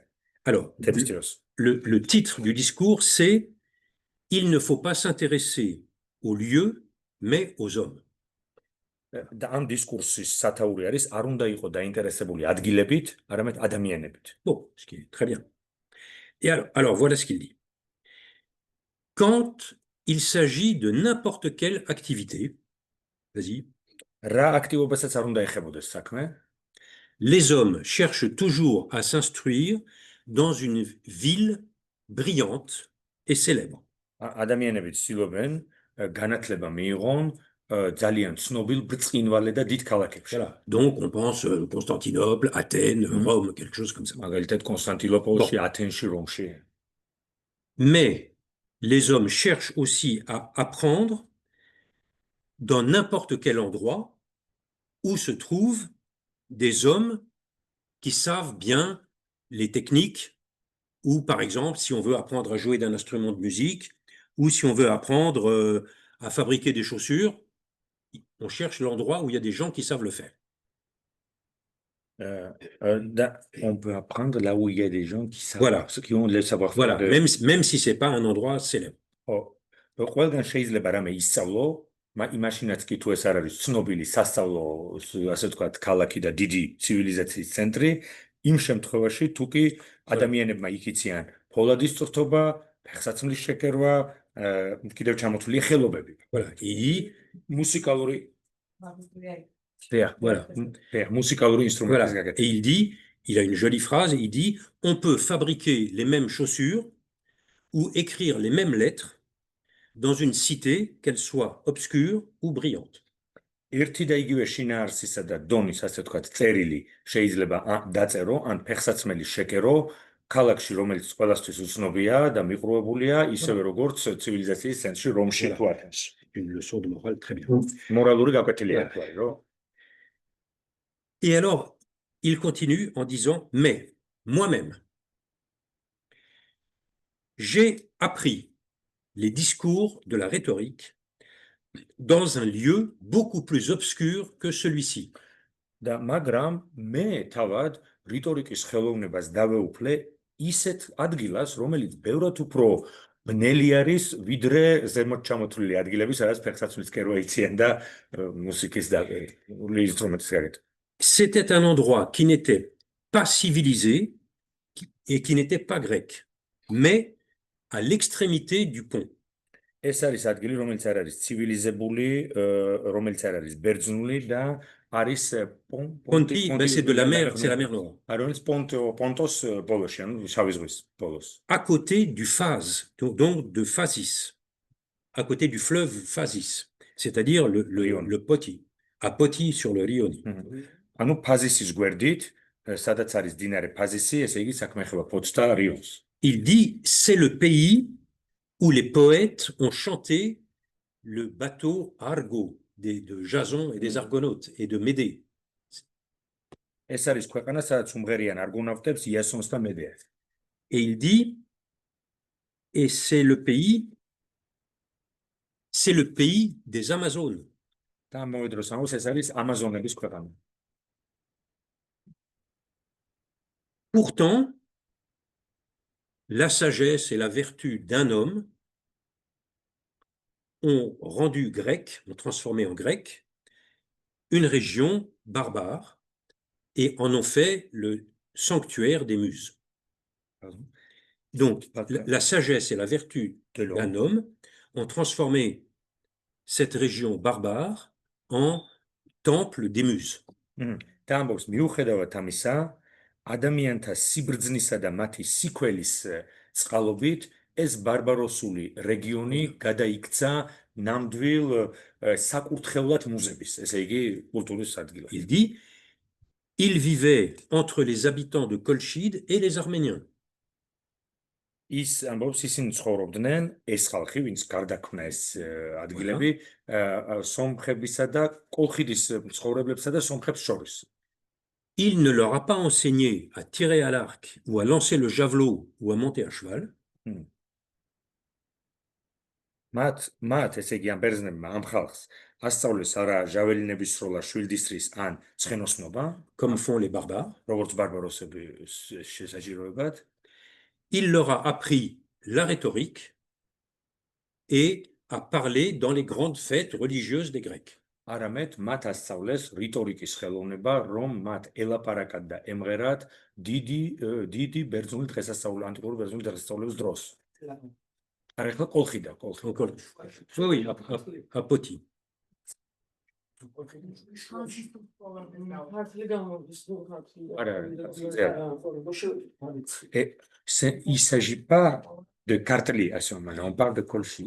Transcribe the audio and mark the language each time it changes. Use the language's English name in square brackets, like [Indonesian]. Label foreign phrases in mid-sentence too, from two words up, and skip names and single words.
[French] Alors, le titre du discours, c'est « Il ne faut pas s'intéresser aux lieux, mais aux hommes ». [Georgian] და ამ დისკურსის სათაური არის, არ უნდა იყო დაინტერესებული ადგილებით, არამედ ადამიანებით. [French] Bon, ce qui est très bien. Et alors voilà ce qu'il dit. Quand il s'agit de n'importe quelle activité, vas-y. [Georgian] რა აქტივობასაც არ უნდა ეხებოდეს საქმე. [French] Les hommes cherchent toujours à s'instruire dans une ville brillante et célèbre. [Georgian] ადამიანები ცდილობენ განათლება მიიღონ ძალიან ცნობილ ბრწყინვალე და დიდ ქალაქებში. [French] Voilà. Donc on pense Constantinople, Athènes, Rome, quelque chose comme ça. [Georgian] მაგალითად კონსტანტინოპოლში, ათენში, რომში. [French] Mais les hommes cherchent aussi à apprendre dans n'importe quel endroit où se trouvent des hommes qui savent bien les techniques, ou par exemple, si on veut apprendre à jouer d'un instrument de musique, ou si on veut apprendre à fabriquer des chaussures, on cherche l'endroit où il y a des gens qui savent le faire. On peut apprendre là où il y a des gens qui savent, voilà. Qui ont le savoir-faire. Voilà, même si ce n'est pas un endroit célèbre. [Georgian] ყველგან შეიძლება რამე ისწავლო, იმაშინაც კი თუ ეს არ არის ცნობილი სასწავლო, ასე ვთქვათ, ქალაქი და დიდი ცივილიზაციის ცენტრი, იმ შემთხვევაში თუ კი ადამიანებმა იქიციან ფოლადის წრთობა, ფეხსაცმლის შეკერვა, კიდევ ჩამოთვლილი ხელობები. [French] Voilà, et [Georgian] მუსიკალური მუსიკალური ინსტრუმენტის გაკეთება. [French] Et il dit, il a une jolie phrase, il dit, on peut fabriquer les mêmes chaussures ou écrire les mêmes lettres dans une cité, qu'elle soit obscure ou brillante. [Georgian] ერთი და იგივე შინაარსისა და დონის, ასე ვთქვათ, წერილი შეიძლება დაწერო, ან ფეხსაცმელი შეკერო, ქალაქში, რომელიც ყველასთვის უცნობია და მიყრუებულია, ისევე როგორც ცივილიზაციის ცენტრში, რომში თუ ათენში. [French] Une leçon de morale très bien. [Georgian] მორალური გაკვეთილია თუ არის, რო? [French] Et alors, il continue en disant, mais moi-même, j'ai appris les discours de la rhétorique dans un lieu beaucoup plus obscur que celui-ci. [Georgian] და მაგრამ მე თავად რიტორიკის ხელოვნებას დავეუფლე ისეთ ადგილას, რომელიც ბევრად უფრო ბნელი არის, ვიდრე ზემოთ ჩამოთვლილი ადგილები, სადაც ფეხსაცმლის კერვა იციან და მუსიკის და ინსტრუმენტის გარეთ. [French] C'était un endroit qui n'était pas civilisé et qui n'était pas grec, mais à l'extrémité du pont. [Georgian] ეს არის ადგილი, რომელიც არ არის ცივილიზებული, რომელიც არ არის ბერძნული და არის [French] Ponti, ben c'est de la mer, c'est la mer Noire. [Georgian] არის პონტოს ბოლოში, ანუ შავი ზღვის ბოლოს. [French] À côté du Phase, donc de Phasis, à côté du fleuve Phasis, c'est-à-dire le Poti, à Poti sur le Rioni. [Georgian] ანუ ფაზისის გვერდით, სადაც არის დინარე ფაზისი, ესე იგი საქმე ეხება ფოთს და რიონს. [French] Il dit, c'est le pays où les poètes ont chanté le bateau Argo de Jason et des Argonautes et de Médée. [Georgian] ეს არის ქვეყანა, სადაც უმღერიან არგონავტებს იასონს და მედეას. [French] Et il dit, et c'est le pays des Amazones. [Georgian] და ამავე დროს ამბობს, ეს არის ამაზონების ქვეყანა. [French] Pourtant, la sagesse et la vertu d'un homme ont rendu grec, ont transformé en grec, une région barbare et en ont fait le sanctuaire des muses. Donc, la sagesse et la vertu d'un homme ont transformé cette région barbare en temple des muses. [Georgian] და ამბობს, მიუხედავად ამისა, ადამიანთა სიბრძნისა და მათი სიკველის წყალობით ეს ბარბაროსული რეგიონი გადაიქცა ნამდვილ საკურთხევლად მუზების, ესე იგი კულტურის ადგილად. [French] Il dit, il vivait entre les habitants de Colchide et les Arméniens. [Georgian] ის ამბობს, ისინი ცხოვრობდნენ, ეს ხალხი, ვინც გარდაქმნა ეს ადგილები, სომხებისა და კოლხიდის მცხოვრებლებსა და სომხებს შორის. [French] Il ne leur a pas enseigné à tirer à l'arc ou à lancer le javelot ou à monter à cheval. [Georgian] მათ ესე იგი ამ ბერძნებმა ამ ხალხს ასწავლეს არა ჟაველინების სროლა, შვილდისრის ან ცხენოსნობა, [French] comme font les barbares. [Georgian] როგორც ბარბაროსები შესაჭიროებად. [French] Il leur a appris la rhétorique et à parler dans les grandes fêtes religieuses des Grecs. [Georgian] არამედ მათ ასწავლეს რიტორიკის ხელოვნება, რომ მათ ელაპარაკათ და ემღერათ დიდი ბერძნული დღესასწაული, ანტიკური ბერძნული დღესასწაულების დროს. არა, ახლა კოლხიდა, კოლხი. [French] Oui, à Poti. Il s'agit pas de Kartli à ce moment-là, on parle de Colchide.